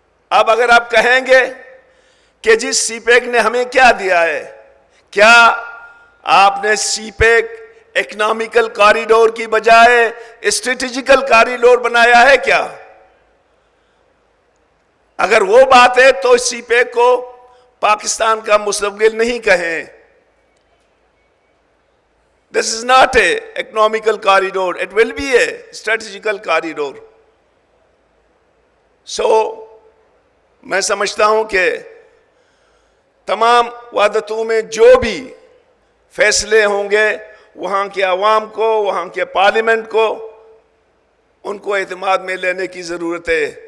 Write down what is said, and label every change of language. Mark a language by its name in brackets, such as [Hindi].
[Urdu] اب اگر آپ کہیں گے کہ جی سی پیک نے ہمیں کیا دیا ہے, کیا آپ نے سی پیک اکنامیکل کاریڈور کی بجائے اسٹریٹجیکل کاریڈور بنایا ہے کیا؟ اگر وہ بات ہے تو سی پیک کو پاکستان کا مستقبل نہیں کہیں. [English] This is not a economical corridor. It will be a strategical corridor. [Urdu] So, میں سمجھتا ہوں کہ تمام وحدتوں میں جو بھی فیصلے ہوں گے وہاں کے عوام کو, وہاں کے پارلیمنٹ کو, ان کو اعتماد میں لینے کی ضرورت ہے.